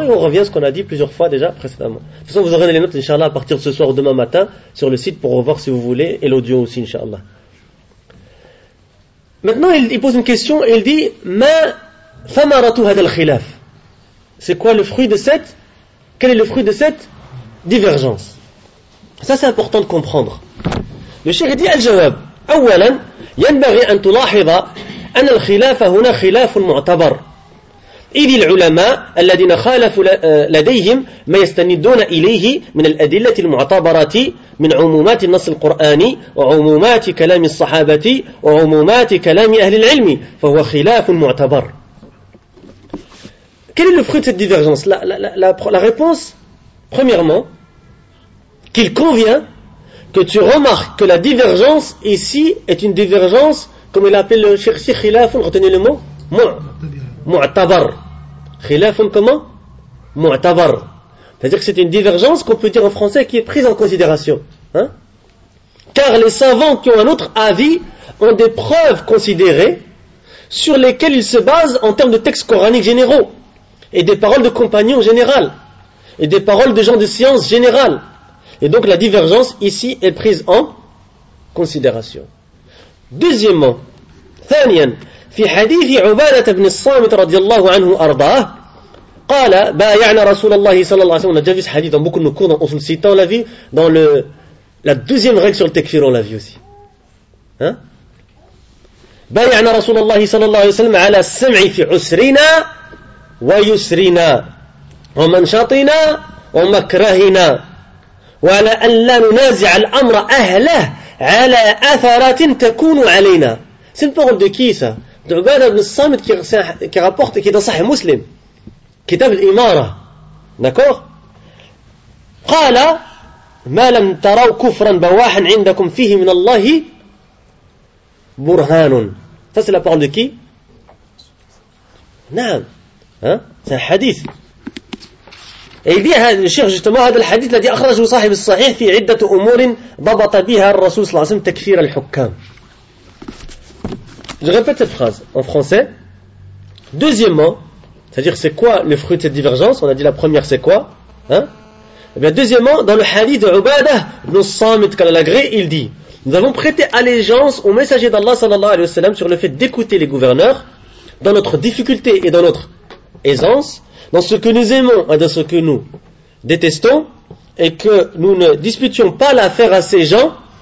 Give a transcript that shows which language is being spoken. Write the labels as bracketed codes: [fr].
[fr] Et on revient à ce qu'on a dit plusieurs fois déjà précédemment. De toute façon, vous aurez les notes, Inch'Allah, à partir de ce soir ou demain matin sur le site pour revoir si vous voulez, et l'audio aussi, Inch'Allah. Maintenant, il pose une question et il dit, mais... [ar] ثمرت هذا الخلاف. [fr] C'est quoi le fruit de cette? Quel est le fruit de cette divergence? Ça, c'est important de comprendre. Le Cheikh dit al-jawab. [ar] اولا ينبغي ان تلاحظ ان الخلاف هنا خلاف معتبر. اذ العلماء الذين خالفوا لديهم ما يستندون اليه من الادله المعتبره من عمومات النص القراني وعمومات كلام الصحابه وعمومات كلام اهل العلم فهو خلاف معتبر. [fr] Quel est le fruit de cette divergence? La réponse, premièrement, qu'il convient que tu remarques que la divergence ici est une divergence, comme il appelle le cherchi khilafun, retenez le mot, mu'tabar. Khilafun comment? Mu'tabar. C'est-à-dire que c'est une divergence qu'on peut dire en français qui est prise en considération. Hein? Car les savants qui ont un autre avis ont des preuves considérées sur lesquelles ils se basent en termes de textes coraniques généraux. Et des paroles de compagnons général, et des paroles de gens de science générale. Et donc la divergence ici est prise en considération. [ar] Deuxièmement, ثانيا في حديث عبادة بن الصامت رضي الله عنه أرضاه قال بايعنا رسول الله صلى الله عليه وسلم. [fr] On a déjà vu ce hadith dans beaucoup de nos cours, dans Usul Sita, on l'a vu dans le, la deuxième règle sur le takfir, on l'a vu aussi. Hein? [ar] بايعنا رسول الله صلى الله عليه وسلم على السمع في عسرنا ويسرنا ومنشطنا ومكرهنا وعلى أن لا ننازع الأمر أهله على أثرات تكون علينا. [fr] C'est une parole de qui ça? De Ubad ibn Samit qui rapporte, qui est dans Sahih Muslim, Kitab al-Imara. D'accord? [ar] قال ما لم تروا كفرا بواحا عندكم فيه من الله برهان. [fr] Ça c'est la parole de qui? Naam. C'est un hadith. Et il dit, le cheikh justement, [ar] هذا الحديث الذي أخرجه صاحب الصحيح في عدة أمور ضبط بها الرسول صلى الله عليه وسلم تكفير الحكام. [fr] Je répète cette phrase en français. Deuxièmement, c'est-à-dire c'est quoi le fruit de cette divergence? On a dit la première c'est quoi? Hein? Et bien deuxièmement, dans le hadith de Ubadah ibn Samit qu'Allah l'agrée, il dit: nous avons prêté allégeance au messager d'Allah sallallahu alayhi wa sallam sur le fait d'écouter les gouverneurs dans notre difficulté et dans notre aisance, dans ce que nous aimons et dans ce que nous détestons, et que nous ne disputions pas l'affaire à ces gens.